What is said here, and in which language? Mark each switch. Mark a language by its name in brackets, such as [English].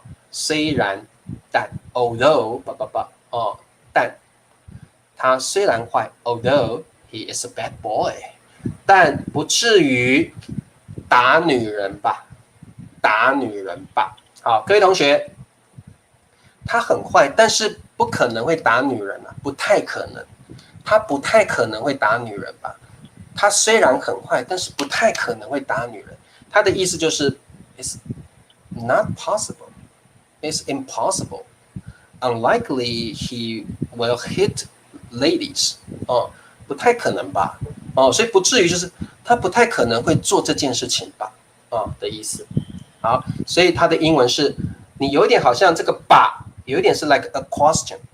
[Chinese] 虽然但 although 但他虽然坏 [English] although he is a bad boy， [Chinese] 但不至于打女人吧？打女人吧？好，各位同学，他很坏，但是不可能会打女人啊，不太可能，他不太可能会打女人吧？他虽然很坏，但是不太可能会打女人。他的意思就是 [English] ，it's not possible。It's impossible. Unlikely he will hit ladies. [Chinese] 不太可能吧？所以不至于就是他不太可能会做这件事情吧？的意思。好，所以他的英文是，你有一点好像这个吧，有一点是 [English] like a question.